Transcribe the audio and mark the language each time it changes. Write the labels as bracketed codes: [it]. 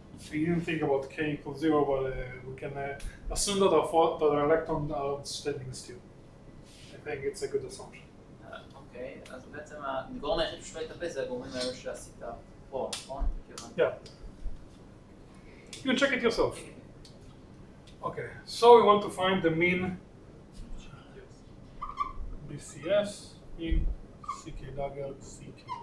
[en] We didn't think about K equals 0, but we can assume that our electrons are standing still. I think it's a good assumption. [he] אוקיי, אז בעצם הגורם היחיד ששווה להתאפס זה הגורמים האלה שעשית פה, נכון? [en] Yeah. You can check it yourself. Okay, so we want to find the mean BCS in CK dagger CK.